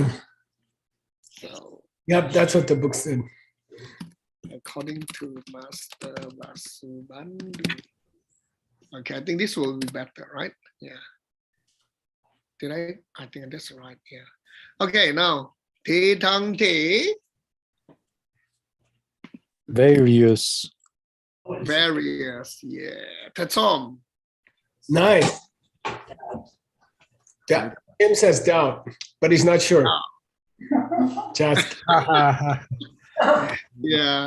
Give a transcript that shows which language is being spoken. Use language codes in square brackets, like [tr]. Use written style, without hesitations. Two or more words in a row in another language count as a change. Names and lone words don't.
[en] So Yep, that's what the book said. according to Master Vasubandhu. Okay, I think this will be better, right? Yeah. Did I think that's right, yeah. Okay, now, te thang te, Various. various, yeah. Tatom, Nice. Yeah, Tim says doubt, but he's not sure. Just yeah.